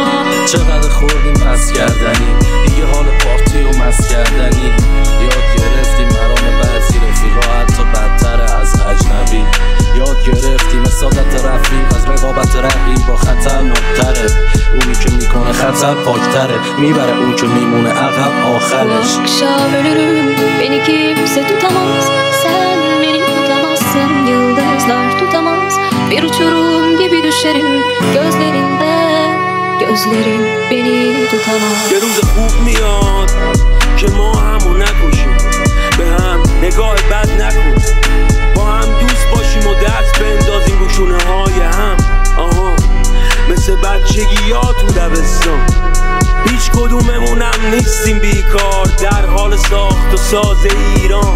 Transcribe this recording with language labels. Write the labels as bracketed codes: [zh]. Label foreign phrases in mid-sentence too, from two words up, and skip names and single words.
[fa] چقدر خوردیم پس کردنی، دیگه حال پارتی و مس کردنی. یاد گرفتیم مرام بعضی رفیقا حتی بدتر از اجنبی. یاد گرفتیم سعادت رفیق از رقابت رقیب با خطرناکتره. اونی که میکنه خطر پاکتره، میبره اون که میمونه عقب آخرش. [tr] Akşam ölürüm, beni kimse tutamaz. Sen beni tutamazsın, yıldızlar tutamaz. Bir uçurum gibi düşerim gözlerinde. Gözlerin beni tutamaz. [fa] یه روز خوب میاد که ما همو نکشیم، به هم نگاه بد نکن، با هم دوست باشیم و دست بندازیم رو شونه های هم. آها مثل بچگی ها تو دبستان، هیچ کدوممونم نیستیم بیکار در حال ساخت و ساز ایران.